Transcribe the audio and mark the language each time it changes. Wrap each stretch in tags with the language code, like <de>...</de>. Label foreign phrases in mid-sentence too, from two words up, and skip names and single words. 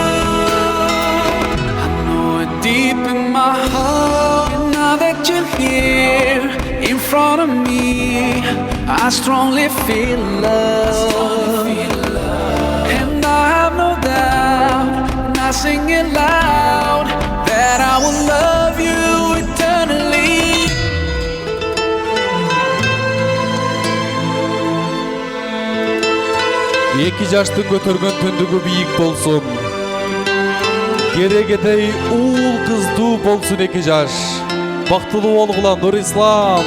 <en>I know it deep in my heart, and now that you're here in front of me, I strongly feel love. And I have no doubt, and I sing it loud, that I will love you eternally.</en> <ky>Эки жаштын көтөргөн түндүгү бийик болсун. Керегедей уул кыздуу болсун эки жаш. Бактылуу болгула Нурислам.</ky>